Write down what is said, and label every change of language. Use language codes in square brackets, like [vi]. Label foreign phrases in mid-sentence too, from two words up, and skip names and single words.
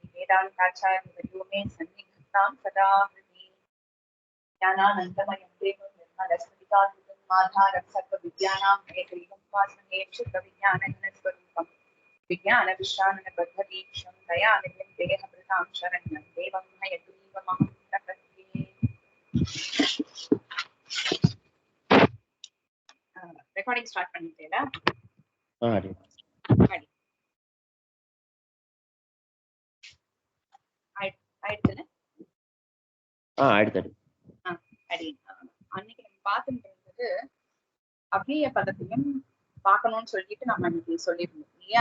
[sa] वेदान्ताचार्यवर्यो मे सन्निधत्तां सदा हृदि ज्ञानानन्दमयं देवं निर्मलस्फटिकाकृतिं माधारं सर्वविद्यानां हयग्रीवं विज्ञानविश्राननबद्धदीक्षं दयानिधिं देहभृतां शरण्यं देवं हयग्रीवमहं प्रपद्ये. [en] recording start [ta] பண்ணிட்டேடா. அன்னைக்கு நம்ம பார்த்துட்டு இருந்தது அவ்விய பதத்தையும் பார்க்கணும்னு சொல்லிட்டு நம்ம இன்னைக்கு சொல்லியிருந்தோம் இல்லையா?